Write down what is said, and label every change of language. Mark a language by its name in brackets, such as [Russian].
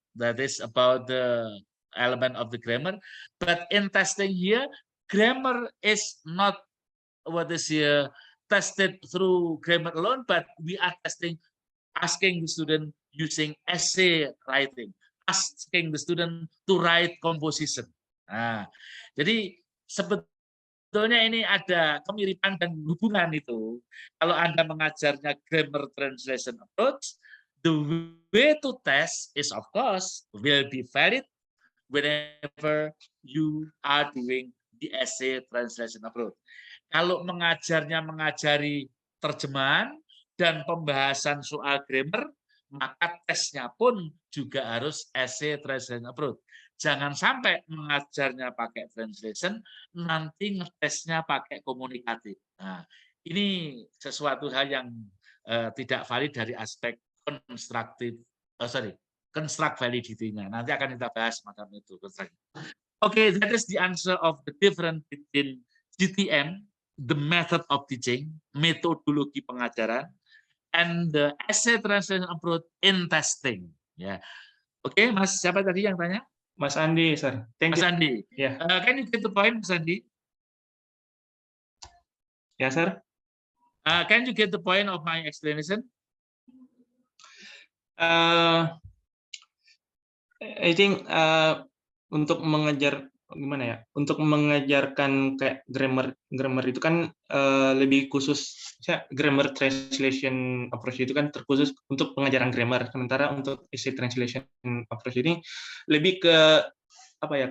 [English] That is about the element of the grammar. But in testing here, grammar is not what is here tested through grammar alone, but we are testing, asking the student using essay writing, asking the student to write composition. [Indonesian] Jadi sebetulnya ini ada kemiripan dan hubungan itu. Kalau Anda mengajarnya [English] grammar translation approach, the way to test is of course will be valid whenever you are doing the essay translation approach. [Indonesian] Kalau mengajarnya mengajari terjemahan dan pembahasan soal grammar, maka tesnya pun juga harus essay translation approach. Jangan sampai mengajarnya pakai translation, nanti ngetesnya pakai komunikatif. Nah, ini sesuatu hal yang tidak valid dari aspek construct validity-nya. Nanti akan kita bahas macam itu. [English] Okay, that is the answer of the difference between GTM, the method of teaching, [Indonesian] metodologi pengajaran, [English] and the essay translation approach in testing. [Indonesian] Ya, Oke, Mas, siapa tadi yang tanya? [English] Mas Andi, sir. Thank Mas you. Andi. Yeah. Can you get the point, Mas Andi? Ya, sir. Can you get the point of my explanation? I think [Indonesian] untuk mengajar gimana ya? Untuk mengajarkan kayak grammar itu kan lebih khusus. Grammar translation approach itu kan terkhusus untuk pengajaran grammar. Sementara untuk essay translation approach ini lebih ke apa ya?